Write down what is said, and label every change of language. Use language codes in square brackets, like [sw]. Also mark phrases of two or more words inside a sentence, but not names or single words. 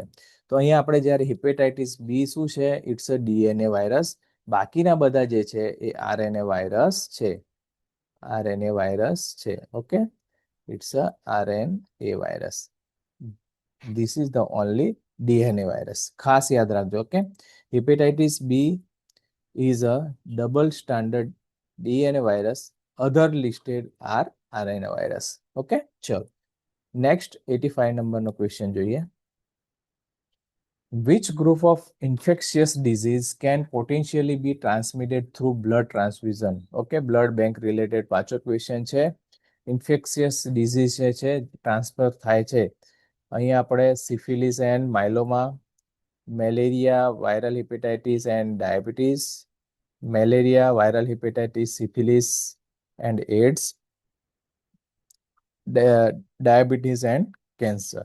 [gu] તો અહીંયા આપણે જ્યારે હિપેટાઇટિસ B શું છે? [en] It's a DNA virus. [gu] બાકીના બધા જે છે એ [en] RNA virus [gu] છે. [en] RNA virus છે. Okay, it's a RNA virus. This is the only DNA virus. [gu] ખાસ યાદ રાખજો. [en] Okay, hepatitis B is a double standard DNA virus. Other listed are RNA virus. [gu] Okay, ચલો. નેક્સ્ટ 85 નંબરનો ક્વેશ્ચન જોઈએ. [en] Which group of infectious disease can potentially be transmitted through blood transfusion? Okay, blood bank related [gu] પાછો ક્વેશ્ચન છે. [en] infectious disease [gu] છે ટ્રાન્સફર થાય છે. અહીંયા આપણે [en] syphilis and myeloma, malaria, viral hepatitis and diabetes, malaria, viral hepatitis, syphilis and AIDS, diabetes and cancer.